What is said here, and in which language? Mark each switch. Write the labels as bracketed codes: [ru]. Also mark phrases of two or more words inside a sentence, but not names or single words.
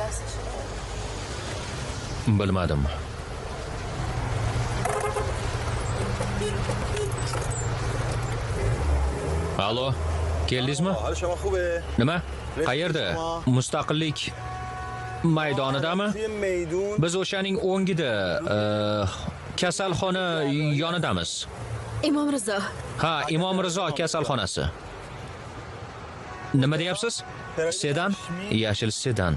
[uz] Bilmadim. Alo, keldingizmi? [fa] حال شما خوبه؟ [uz] Nima? Qayerda? Mustaqillik maydonidami? Biz o'shaning o'ngida, kasalxona yonidamiz. Imom Rizo. Ha, Imom Rizo kasalxonasi. Nima deyapsiz? Sedan? Yashil sedan.